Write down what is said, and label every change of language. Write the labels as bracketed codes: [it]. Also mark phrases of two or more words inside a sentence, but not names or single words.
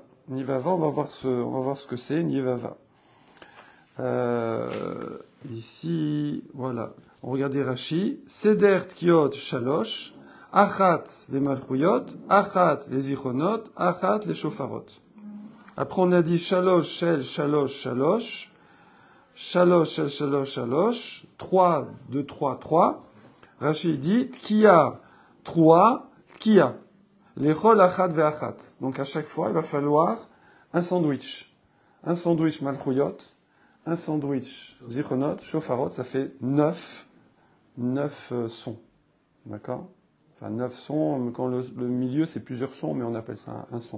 [fr] Une Yevava, on va voir ce que c'est, une Yevava. Ici, voilà. On regarde Rashi. [he] סדר תקיעות שלוש. [fr] Achat les Malchuyot. Achat les Zichronot. Achat les Shofarot. Après, on a dit [he] שלוש של שלוש שלוש. שלוש של שלוש שלוש. [fr] 3, 2, 3, 3. Rashi dit Tkiya 3, Tkiya. [he] לכל אחת ואחת. [fr] Donc à chaque fois, il va falloir un sandwich. Un sandwich malchuyot, un sandwich zichronot, shofarot, ça fait 9 sons. D'accord? Enfin, 9 sons, quand le milieu, c'est plusieurs sons, mais on appelle ça un son.